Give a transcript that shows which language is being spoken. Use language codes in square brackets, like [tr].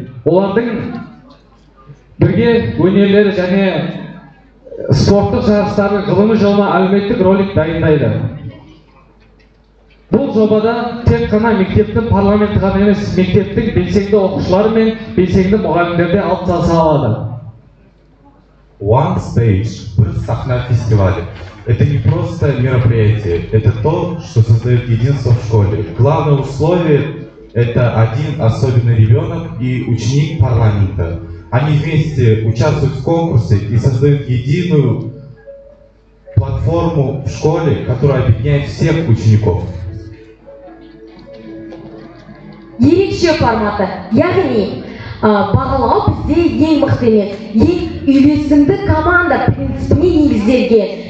[kk] Олардың бірге өнерлері және спорттық жарыстардың ғылыми жолына әлеуметтік ролик дайындайды. Бұл жобада тек қана мектептің парламенті ғана емес, мектептің белсенді оқушылары мен белсенді мұғалімдерді алып таса алады. One Stage, бір сахна фестиваля. [ru] Это не просто мероприятие, это то, что создает единство в школе. Главное условие – это один особенный ребенок и ученик парламента. Они вместе участвуют в конкурсе и создают единую платформу в школе, которая объединяет всех учеников. [kk] Ерекше форматы, яғни бағалау бізде ең мықты емес, ең үйлесімді команда принципіне негізделген.